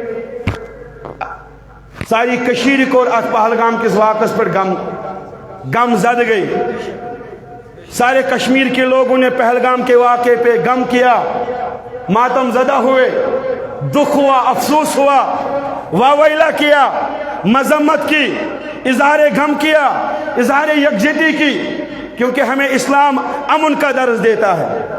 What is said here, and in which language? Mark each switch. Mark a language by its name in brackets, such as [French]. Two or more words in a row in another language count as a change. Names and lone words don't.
[Kashmiri] ساری کشیر کو ات پہلگام کس واقعس پر غم زد گئی [Urdu] سارے کشمیر کے لوگوں نے پہلگام کے واقعے پہ غم کیا ماتم زدہ ہوئے دکھ ہوا افسوس ہوا واویلا کیا مذمت کی اظہار غم کیا اظہار یکجہتی کی کیونکہ ہمیں اسلام امن کا درس دیتا ہے